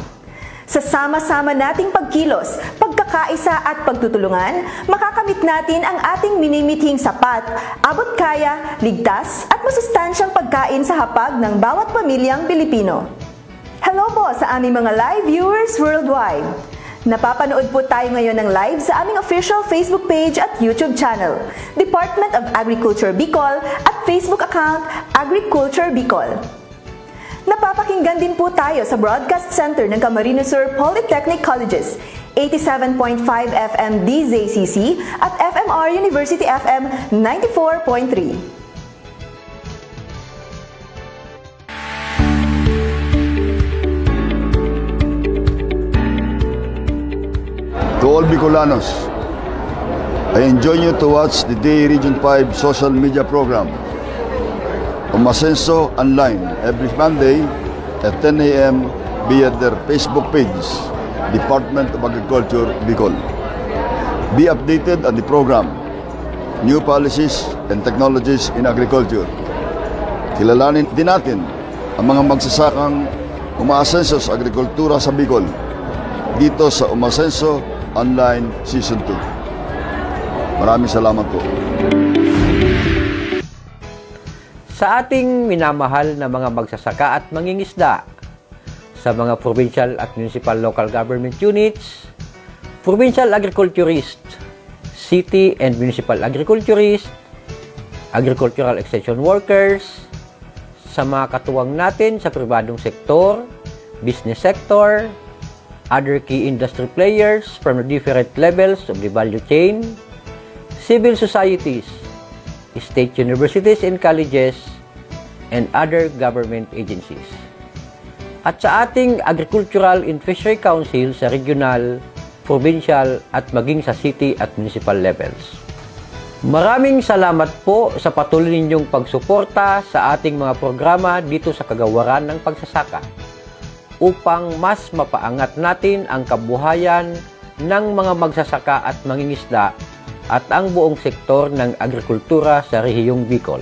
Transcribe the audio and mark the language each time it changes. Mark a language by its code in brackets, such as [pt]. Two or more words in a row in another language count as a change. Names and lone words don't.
[tl] Sa sama-sama nating pagkilos, pagkakaisa at pagtutulungan, makakamit natin ang ating minimithing sapat, abot kaya, ligtas at masustansyang pagkain sa hapag ng bawat pamilyang Pilipino. Hello po sa aming mga [en] live viewers worldwide. [tl] Napapanood po tayo ngayon ng live sa aming [en] official Facebook page [tl] at [en] YouTube channel, [tl] Department of Agriculture Bicol at Facebook account Agriculture Bicol. Napapakinggan din po tayo sa Broadcast Center ng Camarines Sur Polytechnic Colleges, 87.5 FM DZCC at FMR University FM 94.3. [en] To all Bicolanos, I enjoin you to watch the DA Region 5 social media program, Umasenso Online, every Monday at 10 a.m. via their Facebook page, Department of Agriculture, Bicol. Be updated on the program, new policies and technologies in agriculture. [tl] Kilalanin din natin ang mga magsasakang umaasenso sa agrikultura sa Bicol dito sa Umasenso Online Season 2. Maraming salamat po. Sa ating minamahal na mga magsasaka at mangingisda, sa mga provincial at [en] municipal local government units, provincial agriculturist, city and municipal agriculturist, agricultural extension workers, [tl] sa mga katuwang natin sa pribadong sektor, [en] business sector, other key industry players from the different levels of the value chain, civil societies, state universities and colleges, and other government agencies. [tl] At sa ating Agricultural and Fishery Council sa regional, provincial at maging sa city at [en] municipal levels. [tl] Maraming salamat po sa patuloy ninyong pagsuporta sa ating mga programa dito sa kagawaran ng pagsasaka, upang mas mapaangat natin ang kabuhayan ng mga magsasaka at mangingisda at ang buong sektor ng agrikultura sa rehiyong Bicol.